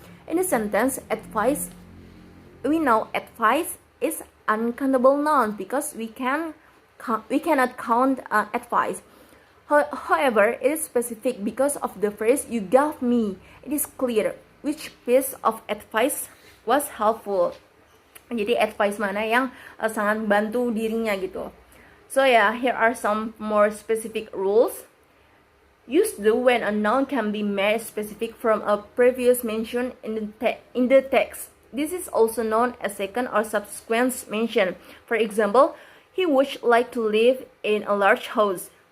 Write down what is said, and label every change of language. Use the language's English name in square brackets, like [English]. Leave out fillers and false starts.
[English] In the sentence, advice, we know advice is uncountable noun because we cannot count advice. However, it is specific because of the phrase you gave me. It is clear which piece of advice was helpful. [Indonesian] Jadi advice mana yang sangat bantu dirinya gitu. [English] So yeah, here are some more specific rules. Use the when a noun can be made specific from a previous mention in the text. This is also known as second or subsequent mention. For example, he would like to live in a large house.